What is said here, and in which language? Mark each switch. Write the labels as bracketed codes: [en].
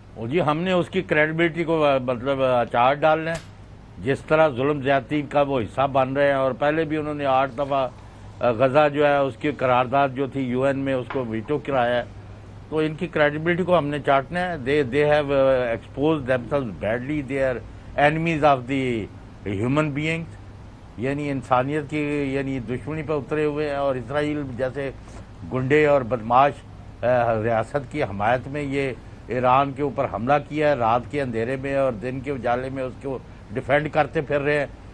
[ur] جی ہم نے اس کی کریڈیبلٹی کو مطلب اچار ڈالنا ہے. جس طرح ظلم زیادتی کا وہ حصہ بن رہے ہیں، اور پہلے بھی انہوں نے 8 دفعہ غزہ جو ہے اس کی قرارداد جو تھی UN میں اس کو ویٹو کرایا ہے. تو ان کی کریڈیبلٹی کو ہم نے چاٹنا ہے. [en] they have exposed themselves badly. they are enemies of the human beings, [ur] یعنی انسانیت کی یعنی دشمنی پہ اترے ہوئے ہیں. اور اسرائیل جیسے گنڈے اور بدماش ریاست کی حمایت میں یہ ایران کے اوپر حملہ کیا ہے رات کے اندھیرے میں اور دن کے اجالے میں اس کو ڈیفینڈ کرتے پھر رہے ہیں.